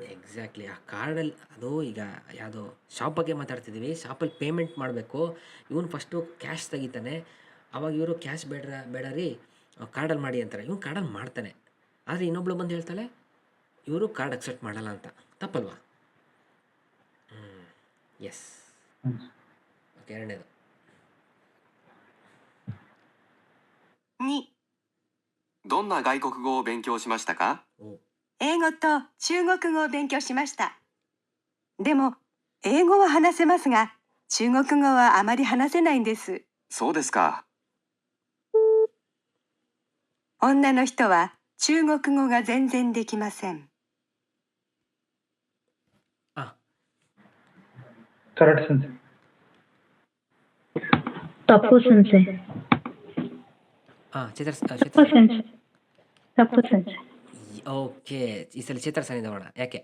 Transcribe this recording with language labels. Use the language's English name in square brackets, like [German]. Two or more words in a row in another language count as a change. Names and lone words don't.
[Kannada] ಎಕ್ಸಾಕ್ಟ್ಲಿ ಆ ಕಾರ್ಡಲ್ಲಿ ಅದು ಈಗ ಯಾವುದೋ ಶಾಪ್ ಬಗ್ಗೆ ಮಾತಾಡ್ತಿದ್ದೀವಿ, ಶಾಪಲ್ಲಿ ಪೇಮೆಂಟ್ ಮಾಡಬೇಕು, ಇವನು ಫಸ್ಟು ಕ್ಯಾಶ್ ತೆಗಿತಾನೆ, ಅವಾಗ ಇವರು ಕ್ಯಾಶ್ ಬೇಡ ರೀ ಕಾರ್ಡಲ್ಲಿ ಮಾಡಿ ಅಂತಾರೆ, ಇವನು ಕಾರ್ಡಲ್ಲಿ ಮಾಡ್ತಾನೆ, ಆದರೆ ಇನ್ನೊಬ್ಳು ಬಂದು ಹೇಳ್ತಾಳೆ ಇವರು ಕಾರ್ಡ್ ಅಕ್ಸೆಪ್ಟ್ ಮಾಡಲ್ಲ ಅಂತ. ತಪ್ಪಲ್ವಾ? ಎಸ್. ಓಕೆ ಎರಡನೇದು. [Japanese] 2、どんな外国語を勉強しましたか？英語と中国語を勉強しました。でも、英語は話せますが、中国語はあまり話せないんです。そうですか。女の人は中国語が全然できません。 [Kannada] ಕರೆಕ್ಟ್ ಸೆನ್ಸ್. ತಪ್ಪು ಸೆನ್ಸೆ. ತಪ್ಪು ಸೆನ್ಸೆ. ತಪ್ಪು ಸೆನ್ಸೆ. ಓಕೆ ಈ ಸಲ ಚಿತ್ರ ಸಾನಿಂದ ಮಾಡೋಣ. ಯಾಕೆ?